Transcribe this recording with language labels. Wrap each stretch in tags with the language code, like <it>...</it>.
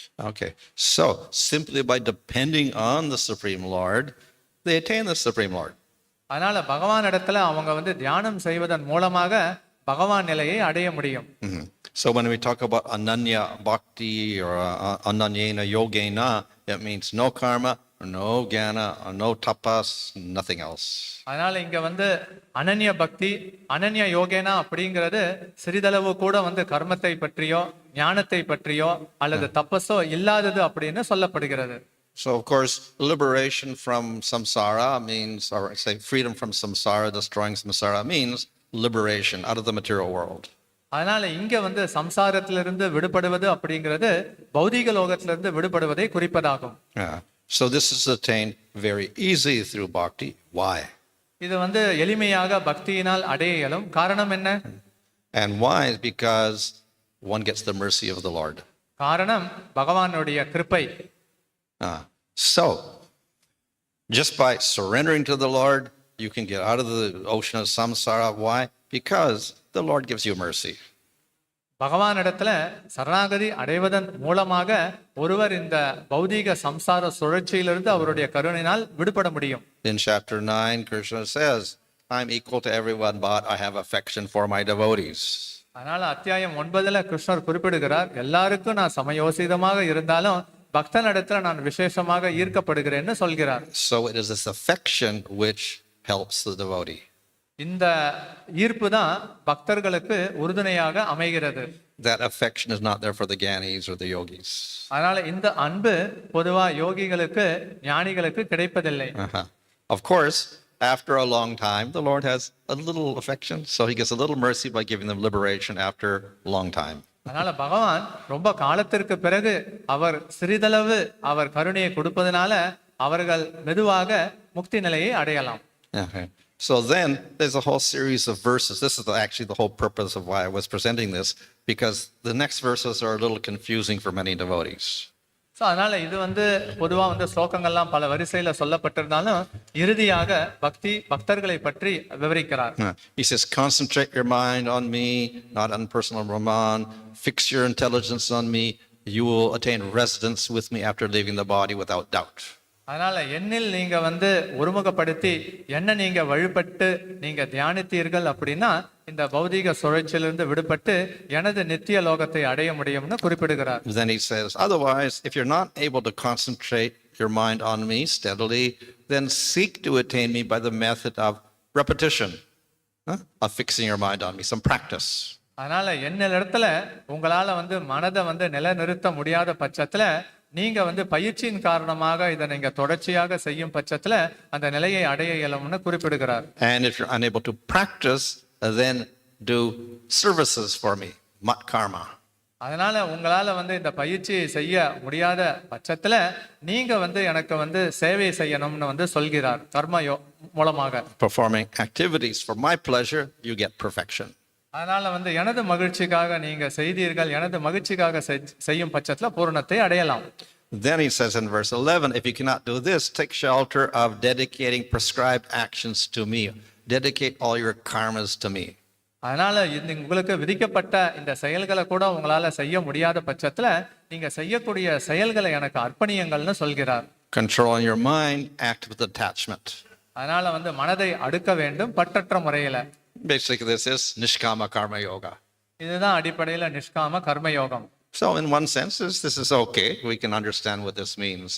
<en>Okay, so simply by depending on the Supreme Lord, they attain the Supreme Lord.</en> <ta>அதனால பகவான் இடத்துல அவங்க தியானம் செய்வதன் மூலமாக பகவான் நிலையை அடைய முடியும்.</ta> <en>So when we talk about ananya bhakti or ananyena yogena, it means no karma, no jnana, no tapas, nothing else.</en> <ta>அதனால இங்க அனன்ய பக்தி அனன்ய யோகேனா அப்படிங்கிறது சிறிதளவு கூட கர்மத்தை பற்றியோ ஞானத்தை பற்றியோ அல்லது தபஸோ இல்லாதது அப்படின்னு சொல்லப்படுகிறது.</ta> <en>So of course liberation from samsara means, or say freedom from samsara, destroying samsara means liberation out of the material world.</en> <ta>அதனால இங்க சம்சாரத்திலிருந்து விடுபடுவது அப்படிங்கிறது பௌதிக லோகத்திலிருந்து விடுபடுவதை குறிப்பதாகும்.</ta> <en>So this is attained very easy through bhakti. Why?</en> <ta>இது எளிமையாக பக்தியினால் அடைய இயலும். காரணம் என்ன?</ta> <en>And why? Because one gets the mercy of the Lord.</en> <ta>காரணம் பகவானுடைய கிருபை.</ta> <en>So just by surrendering to the Lord, you can get out of the ocean of samsara. Why? Because the Lord gives you mercy.</en> <ta>பகவானிடத்துல சரணாகதி அடைவதன் மூலமாக ஒருவர் இந்த பௌதீக சம்சார சுழற்சியிலிருந்து அவருடைய கருணையினால் விடுபட முடியும்.</ta> <en>In chapter 9, Krishna says, I'm equal to everyone, but I have affection for my devotees.</en> <ta>அதனால அத்தியாயம் 9ல கிருஷ்ணர் குறிப்பிடுகிறார், எல்லாருக்கும் நான் சமயோசிதமாக இருந்தாலும் பக்தனிடத்துல நான் விசேஷமாக ஈர்க்கப்படுகிறேன்னு சொல்கிறார்.</ta> <en>So it is this affection which helps the devotee.</en> <ta>இந்த ஈர்ப்பு தான் பக்தர்களுக்கு உறுதுணையாக அமைகிறது.</ta> <en>That affection is not there for the gyanis or the yogis.</en> <ta>அதனால இந்த அன்பு பொதுவா யோகிகளுக்கு ஞானிகளுக்கு கிடைப்பதில்லை.</ta> <en>Of course, after a long time, the Lord has a little affection, so he gives a little mercy by giving them liberation after a long time.</en> <ta>அதனால பகவான் ரொம்ப காலத்திற்கு பிறகு அவர் சிறிதளவு அவர் கருணையை கொடுப்பதனால அவர்கள் மெதுவாக முக்தி நிலையை அடையலாம்.</ta> <en>Okay. So then there's a whole series of verses. This is actually the whole purpose of why I was presenting this, because the next verses are a little confusing for many devotees.</en> <ta>So அதனால இது பொதுவாக ஸ்லோகங்கள்லாம் பல வரிசையில சொல்லப்பட்டிருந்தாலும் இறுதியாக பக்தர்களை பற்றி விவரிக்கிறார்.</ta> <en>He says, concentrate your mind on me, not on personal Brahman. Fix your intelligence on me. You will attain residence with me after leaving the body without doubt.</en> <ta>அதனால என்னில் நீங்க ஒருமுகப்படுத்தி என்ன நீங்க வழிபட்டு நீங்க தியானித்தீர்கள் அப்படின்னா இந்த பௌதீக சுழற்சியிலிருந்து விடுபட்டு எனது நித்திய லோகத்தை அடைய முடியும்னு குறிப்பிடுகிறார்.</ta> <en>Then he says, otherwise, if you're not able to concentrate your mind on me steadily, then seek to attain me by the method of repetition, of fixing your mind on me, some practice.</en> <ta>அதனால என்னிடத்துல உங்களால மனதை நிலைநிறுத்த முடியாத பட்சத்துல நீங்க பயிற்சியின் காரணமாக இதை நீங்க தொடர்ச்சியாக செய்யும் பட்சத்துல அந்த நிலையை அடைய இயலும்னு குறிப்பிடுகிறார்.</ta> <en>And if you're unable to practice, then do services for me, mat karma.</en> <ta>அதனால உங்களால இந்த பயிற்சியை செய்ய முடியாத பட்சத்துல நீங்க எனக்கு சேவை செய்யணும்னு சொல்கிறார். கர்ம மூலமாக</ta> <en>Performing activities for my pleasure, you get perfection.</en> <ta>அதனால எனது மகிழ்ச்சிக்காக நீங்க செய்தீர்கள், எனது மகிழ்ச்சிக்காக செய்யும் பட்சத்துல பூரணத்தை அடையலாம்.</ta> <en>Then he says in verse 11, if you cannot do this, take shelter of dedicating prescribed actions to me. Dedicate all your karmas to me.</en> <ta>அதனால உங்களுக்கு விதிக்கப்பட்ட இந்த செயல்களை கூட உங்களால செய்ய முடியாத பட்சத்துல நீங்க செய்யக்கூடிய செயல்களை எனக்கு அர்ப்பணியுங்கள்னு சொல்கிறார்.</ta> <en>Control your mind, act with attachment.</en> <ta>அதனால மனதை அடுக்க வேண்டும் பற்றற்ற முறையில.</ta> <en>Basically, this is Nishkama Karma Yoga.</en> <ta>இதுதான் அடிப்படையில நிஷ்காம கர்ம யோகம்.</ta> <en>So in one sense, this is okay. We can understand what this means.</en>